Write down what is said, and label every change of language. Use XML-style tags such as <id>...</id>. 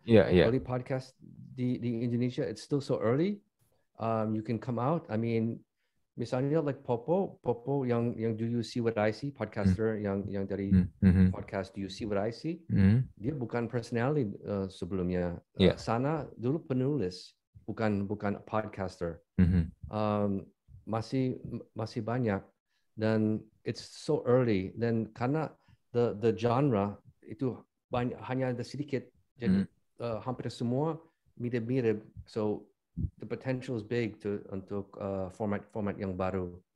<id>Kalau di podcast di Indonesia,</id> <en>it's still so early. You can come out. I mean,</en> <id>misalnya like Popo yang Do You See What I See, podcaster yang dari podcast Do You See What I See, dia bukan personality sebelumnya. Sana dulu penulis, bukan podcaster. Masih banyak, dan</id> <en>it's so early.</en> <id>Dan karena</id> <en>the genre</en> <id>itu hanya ada sedikit, jadi hampir semua mirip-mirip.</id> <en>So the potential is big</en> <id>untuk format yang baru.</id>